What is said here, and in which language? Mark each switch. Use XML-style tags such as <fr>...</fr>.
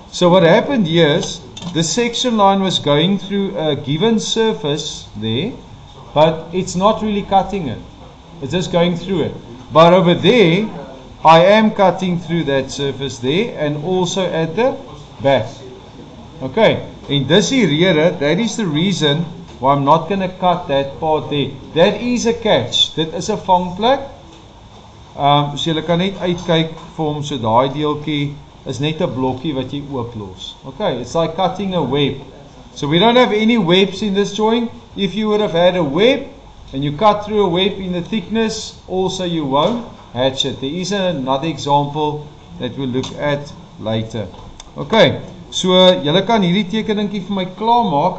<en>So what happened here is the section line was going through a given surface there, but it's not really cutting it. It's just going through it. But over there, I am cutting through that surface there and also at the back. Okay. In this area, that is the reason why I'm not going to cut that part there. That is a catch.</en> <af>Dit is 'n vangplek. So jy kan net uitkyk vir hom, so daai deeltjie is net 'n blokkie wat jy ooplos.</af> <en>Okay, it's like cutting a web. So we don't have any webs in this joint. If you would have had a web and you cut through a web in the thickness, also you won't hatch it. There is another example that we'll look at later.</en> <af>Okay, so julle kan hierdie tekeningkie vir my klaar maak.</af>